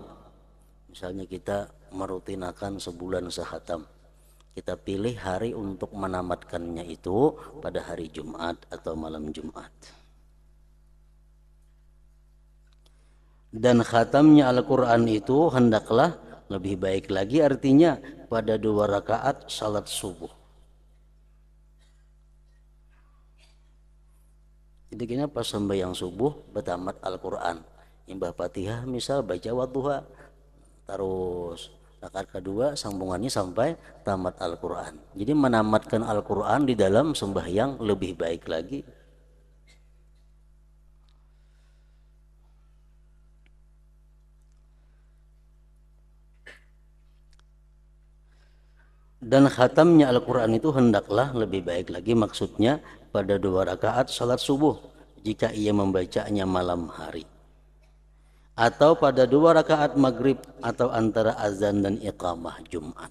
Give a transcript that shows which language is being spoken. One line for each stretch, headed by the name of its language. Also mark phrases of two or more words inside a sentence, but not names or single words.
Indonesian: Misalnya kita merutinakan sebulan sehatam, kita pilih hari untuk menamatkannya itu pada hari Jumat atau malam Jumat. Dan khatamnya Al-Quran itu hendaklah lebih baik lagi, artinya pada 2 rakaat salat subuh.
Banjar: Jadi kini pas sembahyang subuh bertamat Al-Quran, imbah Fatihah misal baca wadduha, terus rakaat kedua sambungannya sampai tamat Al-Quran.
Indonesian: Jadi menamatkan Al-Quran di dalam sembahyang lebih baik lagi. Dan khatamnya Al-Quran itu hendaklah lebih baik lagi, maksudnya pada 2 rakaat salat subuh jika ia membacanya malam hari, atau pada 2 rakaat maghrib atau antara azan dan iqamah Jumat.